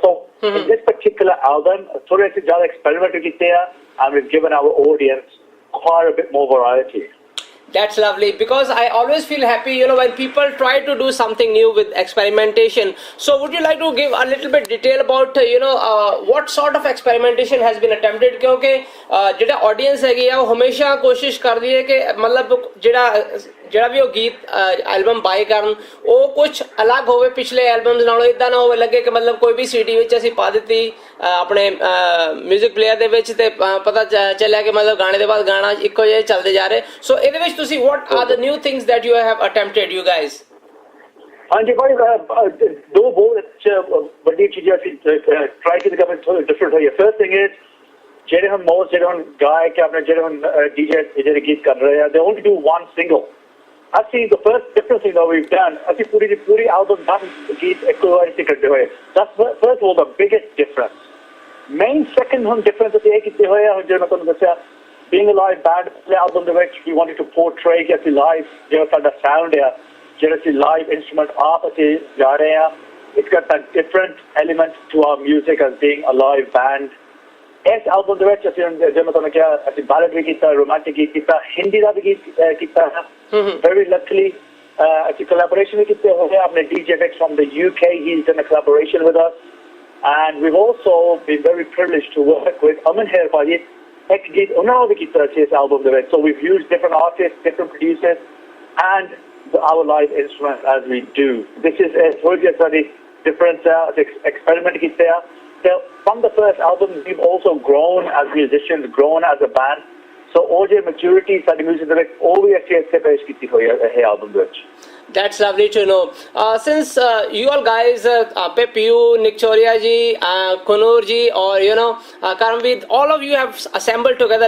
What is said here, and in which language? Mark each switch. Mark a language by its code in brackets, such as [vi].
[en] So in this particular album, [pa] thode se zyada experiment kitte hai, [en] and we've given our audience quite a bit more variety. That's lovely, because I always feel happy, when people try to do something new with experimentation. So would you like to give a little bit detail about, what sort of experimentation has been attempted? [pa] क्योंकि ਜਿਹੜਾ audience ਹੈਗੀ ਆ ਉਹ ਹਮੇਸ਼ਾ ਕੋਸ਼ਿਸ਼ ਕਰਦੀ ਹੈ ਕਿ ਮਤਲਬ ਜਿਹੜਾ ਜਿਹੜਾ ਵੀ ਉਹ ਗੀਤ ਐਲਬਮ ਬਾਈ ਕਰਨ ਉਹ ਕੁਝ ਅਲੱਗ ਹੋਵੇ ਪਿਛਲੇ ਐਲਬਮਸ ਨਾਲੋਂ, ਇਦਾਂ ਨਾ ਹੋਵੇ ਲੱਗੇ ਕਿ ਮਤਲਬ ਕੋਈ ਵੀ ਸੀਡੀ ਵਿੱਚ ਅਸੀਂ ਪਾ ਦਿੱਤੀ ਆਪਣੇ ਮਿਊਜ਼ਿਕ ਪਲੇਅਰ ਦੇ ਵਿੱਚ ਤੇ ਪਤਾ ਚੱਲਿਆ ਕਿ ਮਤਲਬ ਗਾਣੇ ਦੇ ਬਾਅਦ ਗਾਣਾ ਇੱਕੋ ਜਿਹੇ ਚੱਲਦੇ ਜਾ ਰਹੇ। ਸੋ ਇਹਦੇ ਵਿੱਚ ਤੁਸੀਂ [en] what are the new things that you have attempted you guys? [pa] ਹਾਂਜੀ ਭਾਈ ਦੋ ਬਹੁਤ ਵੱਡੀਆਂ ਚੀਜ਼ਾਂ ਅਸੀਂ ਟਰਾਈ ਕੀਤੀ ਕਰਨ ਥੋੜੀ ਡਿਫਰੈਂਟ ਹੋਈ ਹੈ। ਫਰਸਟ ਥਿੰਗ ਇਜ਼ ਜਿਹੜੇ ਹੁਣ ਮੋਸਟ ਜਿਹੜੇ ਹੁਣ ਗਾਇਕ ਆਪਣੇ ਜਿਹੜੇ ਹੁਣ ਡੀਜੇ ਜਿਹੜੇ ਗੀਤ ਕਰ ਰਹੇ ਆ [en] they only do one single. [pa] ਅਸੀਂ [en] the first difference thing that we've done [pa] ਅਸੀਂ ਪੂਰੀ album ਦਾ ਗੀਤ ਇੱਕੋ ਵਾਰੀ ਤੇ ਕਰਦੇ ਹੋਏ। [en] That's first of all the biggest difference. Main second [pa] ਹੁਣ difference ਅਸੀਂ ਇਹ ਕੀਤੇ ਹੋਏ ਆ ਜਿਹੜਾ ਮੈਂ ਤੁਹਾਨੂੰ ਦੱਸਿਆ [en] being a live band album ਦੇ ਵਿੱਚ we wanted to portray [pa] ਕਿ ਅਸੀਂ live ਜਿਹੜਾ ਸਾਡਾ sound ਆ ਜਿਹੜਾ ਅਸੀਂ live instrument ਆਪ ਅਸੀਂ ਜਾ ਰਹੇ ਆ [en] it's got that different element to our music as being a live band. [pa] ਇਸ ਐਲਬਮ ਦੇ ਵਿੱਚ ਅਸੀਂ ਜਿਵੇਂ ਮੈਂ ਤੁਹਾਨੂੰ ਕਿਹਾ ਅਸੀਂ ਬਾਲਡ ਵੀ ਕੀਤਾ, ਰੋਮਾਂਟਿਕ ਗੀਤ ਕੀਤਾ, ਹਿੰਦੀ ਦਾ ਵੀ ਗੀਤ ਕੀਤਾ ਹੈ। ਵੈਰੀ ਲੱਕਲੀ ਅਸੀਂ ਕੋਲੈਬੋਰੇਸ਼ਨ ਵੀ ਕੀਤੇ ਹੋਏ ਆਪਣੇ DJ Vic [en] from the UK, he's done a collaboration with us and we've also been very privileged to work with [pa] Aman Her ਭਾਜੀ ਇੱਕ ਗੀਤ ਉਹਨਾਂ ਨਾਲ ਵੀ ਕੀਤਾ ਸੀ ਇਸ ਐਲਬਮ ਦੇ ਵਿੱਚ। [en] So we've used different artists, different producers and our live instruments as we do. This is [pa] ਥੋੜੀ ਜਿਹੀ ਸਾਡੀ difference ਹੈ, ਅਸੀਂ experiment ਕੀਤੇ ਆ। [en] So from the first album, we've also grown as musicians, grown as a band. So all the maturity, the music direct, all we actually have to do here album which. That's lovely to know. Since you all guys, Pepiu, Nick Choria ji, Kunur ji, or Karamvid, all of you have assembled together.